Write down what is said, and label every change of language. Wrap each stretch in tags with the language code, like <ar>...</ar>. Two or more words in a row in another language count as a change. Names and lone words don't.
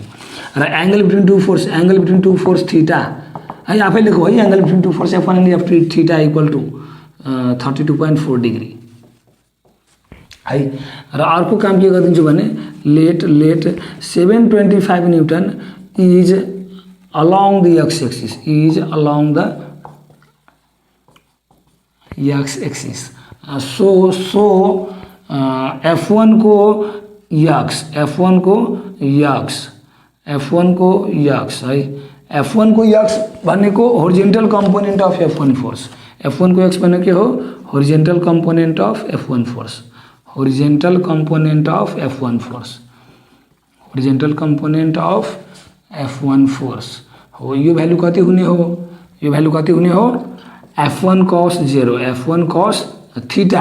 <en>र angle between two force theta</en> <ne>है, आफै लेखौ है,</ne> <en>angle between two force f1 and f2 theta equal to 32.4 degree है।</en> <ne>र अर्को काम के गरिदिन्छु भने</ne> <en>let 725 newton is along the x axis, so</en> <ne>f1 को x है, f1 को x भनेको</ne> <en>horizontal component of f1 force,</en> <ne>f1 को x भनेको के हो</ne> <en>horizontal component of f1 force, horizontal component of F1 force</en> <ne>हो, यो भ्यालु कति हुने हो, यो भ्यालु कति हुने हो</ne> <en>F1 cos 0, F1 cos theta.</en>